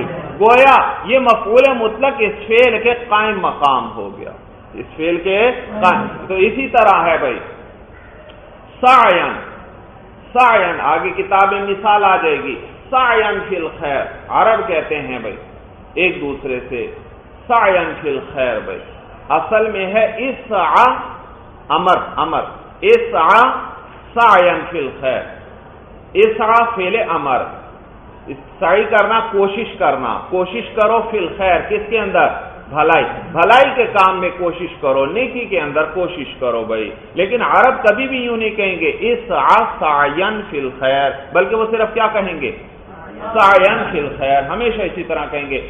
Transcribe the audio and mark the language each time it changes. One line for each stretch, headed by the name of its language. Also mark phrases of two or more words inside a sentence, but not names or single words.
Urdu: گویا یہ مفعول مطلق اس فعل کے قائم مقام ہو گیا، اس فعل کے قائم. تو اسی طرح ہے بھائی سعین، سعین آگے کتاب میں مثال آ جائے گی.
Arabic: سعین فی الخیر،
Urdu: عرب کہتے ہیں بھائی ایک دوسرے سے
Arabic: سعین فی الخیر.
Urdu: بھائی اصل میں ہے اسعى امر، امر
Arabic: اسعى سعین فی الخیر.
Urdu: اسعى فعل امر، سعی کرنا کوشش کرنا، کوشش کرو
Arabic: فی الخیر
Urdu: کس کے اندر؟ بھلائی، بھلائی کے کام میں کوشش کرو، نیکی کے اندر کوشش کرو بھائی. لیکن عرب کبھی بھی یوں نہیں کہیں گے
Arabic: اسعى سعین فی الخیر،
Urdu: بلکہ وہ صرف کیا کہیں گے؟
Arabic: سعین فی الخیر.
Urdu: ہمیشہ اسی طرح کہیں گے.